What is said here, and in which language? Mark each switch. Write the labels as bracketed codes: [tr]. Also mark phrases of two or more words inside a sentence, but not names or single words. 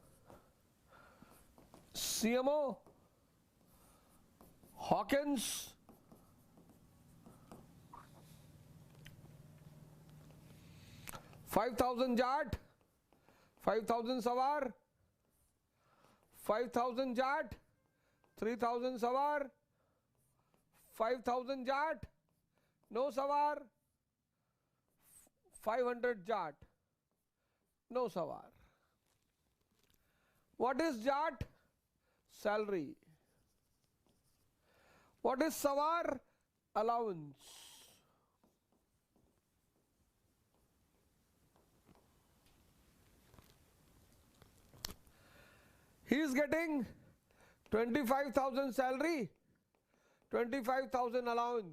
[en] CMO, Hawkins, $5,000 jat, 5,000 sawar, 5,000 jat, 3,000 sawar, 5,000 jat, no sawar, 500 jat, no sawar. What is jat? Salary. What is sawar? Allowance. He is getting 25,000 salary, 25,000 allowance.